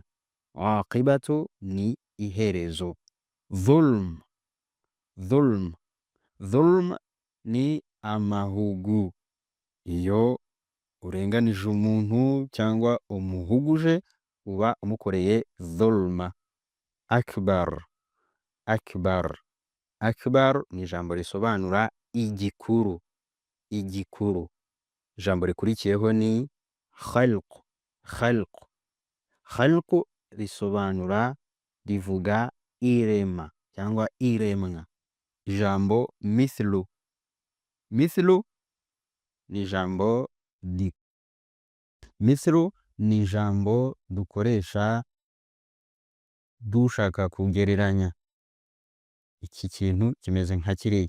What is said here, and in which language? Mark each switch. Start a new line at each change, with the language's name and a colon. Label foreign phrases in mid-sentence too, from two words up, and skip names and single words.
Kinyarwanda: Aqibatu ni iherezo. Dhulm. Dhulm. Dhulm ni amahugu. Iyo urenganije umuntu cyangwa umuhuguje uba umukoreye dhulma. Akbar. Akbar. Akbar ni ijambo risobanura igikuru. Igikuru. Ijambo rikurikiyeho ni khalq. Khalq risobanura rivuga irema cyangwa iremwa. Ijambo mithlu, mithlu ni ijambo mithlu ni ijambo dukoresha dushaka kugereranya iki kintu kimeze nka kiriya.